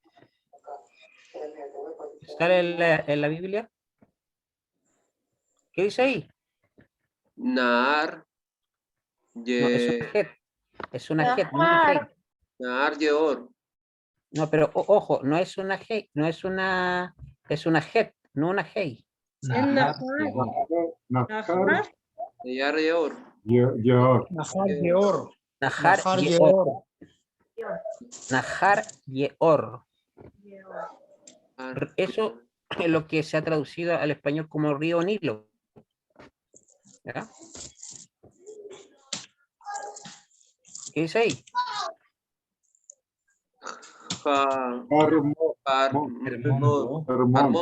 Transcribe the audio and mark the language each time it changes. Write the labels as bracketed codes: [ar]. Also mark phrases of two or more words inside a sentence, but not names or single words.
[es] ¿Sale en la Biblia? ¿Qué dice ahí? Naar. No, es una Ye. het. Es una het, no una hei. Naar Yeor. No, pero ojo, no es una hei, no es una, es una het, no una hei. Nahar. Nahar, Yar Yeor. Nahar Yeor. Nahar Nahar Yeor. Yeor. Nahar Yeor. Ar- Eso es lo que se ha traducido al español como río Nilo. ¿Ya? ¿Qué dice ahí? Ja- Hermón. Armón.